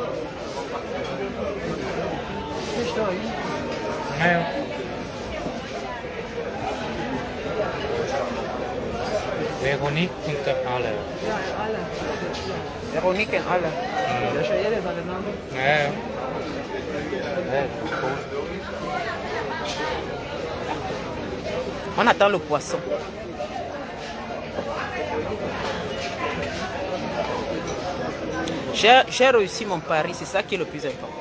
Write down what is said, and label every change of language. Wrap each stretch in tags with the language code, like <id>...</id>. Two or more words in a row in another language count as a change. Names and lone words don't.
<de>Verstehst du? Ja. Veronique und der Alle. Ja, alle. Veronique und alle. Das ist ja jeder seine Namen. Ja.</de> <fr>On attend le poisson. J'ai réussi mon pari, c'est ça qui est le plus important.</fr>